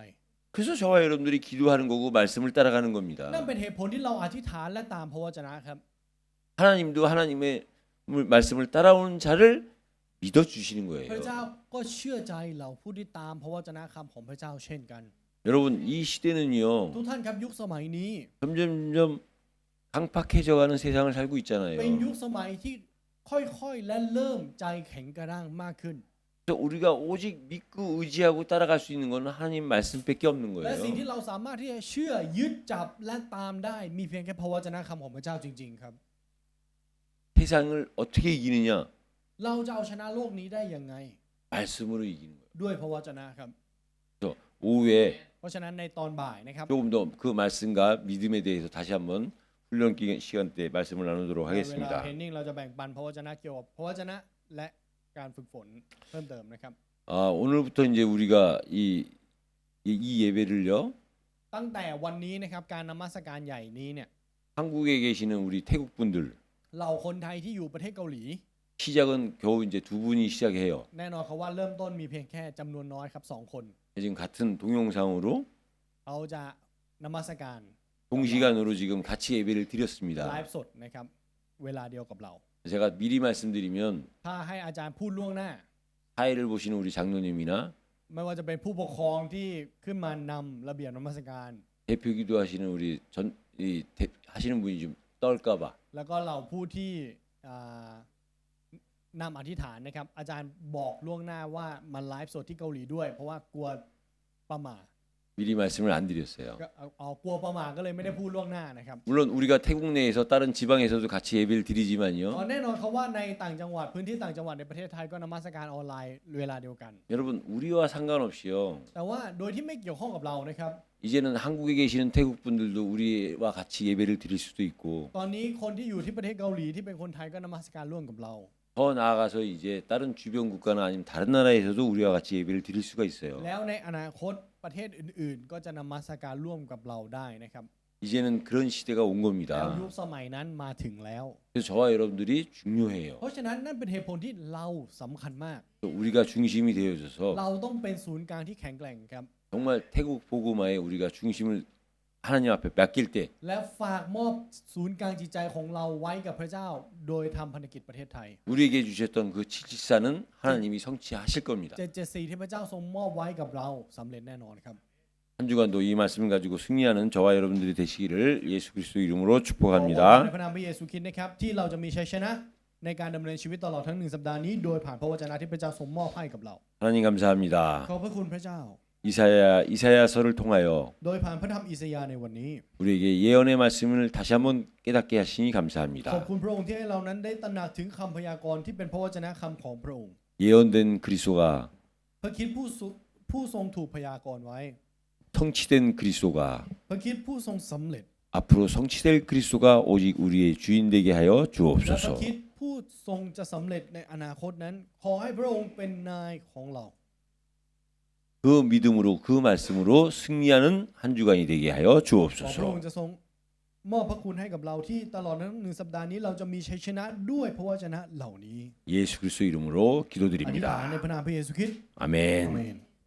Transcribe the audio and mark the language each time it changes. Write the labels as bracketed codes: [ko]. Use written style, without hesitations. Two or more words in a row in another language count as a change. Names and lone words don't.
[ko] 그래서 저와 여러분들이 기도하는 거고 말씀을 따라가는 [th] นั่น [ko] 겁니다. [th] เป็นเหตุผลที่เราอธิษฐานและตามพระวจนะครับ [ko] 하나님도 하나님의 말씀을 따라오는 자를 믿어 주시는 [th] พระ [ko] 거예요. [th] เจ้าก็เชื่อใจเราผู้ที่ตามพระวจนะคำของพระเจ้าเช่นกัน [ko] 여러분 이 시대는요 [th] ทุกท่านครับยุคสมัยนี้ [ko] 점점점 강팍해져가는 세상을 살고 [th] เป็น [ko] 있잖아요. [th] ยุคสมัยที่ค่อยๆและเริ่มใจแข็งกระด้างมากขึ้น [ko] 그래서 우리가 오직 믿고 의지하고 따라갈 수 있는 것은 하나님 말씀밖에 없는 [th] และสิ่ง [ko] 거예요. [th] ที่เราสามารถที่จะเชื่อยึดจับและตามได้มีเพียงแค่พระวจนะคำของพระเจ้าจริงๆครับ [ko] 세상을 어떻게 이기느냐? [th] เราจะเอาชนะโลกนี้ได้ยังไง [ko] 말씀으로 이기는 거예요. [th] ด้วยพระวจนะครับ [ko] 그래서 오후에 [th] เพราะฉะนั้นในตอนบ่ายนะครับ [ko] 조금 더 그 말씀과 믿음에 대해서 다시 한번 훈련 시간 때 말씀을 나누도록 [th] เวลา [ko] 하겠습니다. [th] เฮนนิ่งเราจะแบ่งปันพระวจนะเกี่ยวกับพระวจนะและการฝึกฝนเพิ่มเติมนะครับ [ko] 오늘부터 이제 우리가 이 예배를요 [th] ตั้งแต่วันนี้นะครับการนมัสการใหญ่นี้เนี่ย [ko] 한국에 계시는 우리 태국 분들 [th] เราคนไทยที่อยู่ประเทศเกาหลี [ko] 시작은 겨우 이제 두 분이 시작해요. [th] แน่นอนเขาว่าเริ่มต้นมีเพียงแค่จำนวนน้อยครับ2 คน [ko] 지금 같은 동영상으로 [th] เขาจะนมัสการ [ko] 동시간으로 지금 같이 예배를 [th] ไล [ko] 드렸습니다. [th] ฟ์สดนะครับเวลาเดียวกับเรา [ko] 제가 미리 말씀드리면 [th] ถ้าให้อาจารย์พูดล่วงหน้า [ko] 사회를 보시는 우리 장로님이나 [th] ไม่ว่าจะเป็นผู้ปกครองที่ขึ้นมานำระเบียบนมัสการ [ko] 대표기도 하시는 우리 하시는 분이 좀 떨까봐 [th] แล้วก็เราผู้ที่อ่านำอธิษฐานนะครับอาจารย์บอกล่วงหน้าว่ามันไลฟ์สดที่เกาหลีด้วย เพราะว่ากลัวประมาท [ko] 미리 말씀을 안 드렸어요. [th] ก็กลัวประมาทก็เลยไม่ได้พูดล่วงหน้านะครับ [ko] 물론 우리가 태국 내에서 다른 지방에서도 같이 예배를 드리지만요. [th] แน่นอนเขาว่าในต่างจังหวัดพื้นที่ต่างจังหวัดในประเทศไทยก็นมัสการออนไลน์เวลาเดียวกัน [ko] 여러분 우리와 상관없이요. [th] แต่ว่าโดยที่ไม่เกี่ยวข้องกับเรานะครับ [ko] 이제는 한국에 계시는 태국 분들도 우리와 같이 예배를 드릴 수도 있고 [th] ตอนนี้คนที่อยู่ที่ประเทศเกาหลีที่เป็นคนไทยก็นมัสการร่วมกับเรา [ko] 더 나아가서 이제 다른 주변 국가나 아니면 다른 나라에서도 우리와 같이 예배를 드릴 수가 있어요. [th] แล้วในอนาคตประเทศอื่นๆ ก็จะนมัสการร่วมกับเราได้นะครับ [ko] 이제는 그런 시대가 온 [th] แล้ว [ko] 겁니다. [th] ยุคสมัยนั้นมาถึงแล้ว [ko] 그래서 저와 여러분들이 중요해요. [th] เพราะฉะนั้นนั่นเป็นเหตุผลที่เราสำคัญมาก [ko] 우리가 중심이 되어져서 [th] เราต้องเป็นศูนย์กลางที่แข็งแกร่งครับ [ko] 정말 태국 복음화에 우리가 중심을 하나님 앞에 맡길 때 [th] และฝากมอบศูนย์กลางจิตใจของเราไว้กับพระเจ้า โดยทำพันธกิจประเทศไทย [ko] 우리에게 주셨던 그 774는 하나님이 성취하실 겁니다. [th] 774 ที่พระเจ้าทรงมอบไว้กับเราสำเร็จแน่นอนครับ [ko] 한 주간도 이 말씀을 가지고 승리하는 저와 여러분들이 되시기를 예수 그리스도 이름으로 [th] ขอใน [ko] 축복합니다. [th] พระนามพระเยซูคริสต์นะครับที่เราจะมีชัยชนะในการดำเนินชีวิตตลอดทั้ง1สัปดาห์นี้โดยผ่านพระวจนะที่พระเจ้าทรงมอบให้กับเรา [ko] 하나님 감사합니다. [th] ขอบพระคุณพระเจ้า [ko] 이사야서를 통하여 [th] โดยผ่านพระธรรมอิสยาห์ในวันนี้ [ko] 우리에게 예언의 말씀을 다시 한번 깨닫게 하시니 [th] ขอบ [ko] 감사합니다. [th] คุณพระองค์ที่ให้เรานั้นได้ตระหนักถึงคำพยากรณ์ที่เป็นพระวจนะคำของพระองค์ [ko] 예언된 그리스도가 [th] พระคริสต์ผู้ทรงถูกพยากรณ์ไว้ [ko] 성취된 그리스도가 [th] พระคริสต์ผู้ทรงสำเร็จ [ko] 앞으로 성취될 그리스도가 오직 우리의 주인 되게 하여 [th] และพระ [ko] 주옵소서. [th] คริสต์ผู้ทรงจะสำเร็จในอนาคตนั้น ขอให้พระองค์เป็นนายของเรา [ko] 그 믿음으로 그 말씀으로 승리하는 한 주간이 되게 하여 [th] ขอพระอง [ko] 주옵소서. [th] ค์จะทรงมอบพระคุณให้กับเราที่ตลอดทั้ง1สัปดาห์นี้เราจะมีชัยชนะด้วยพระวจนะเหล่านี้ [ko] 예수 그리스도 이름으로 [th] อธิษฐาน [ko] 기도드립니다. [th] ในพระนามพระเยซูคริสต์ [ko] 아멘. [th] อาเมน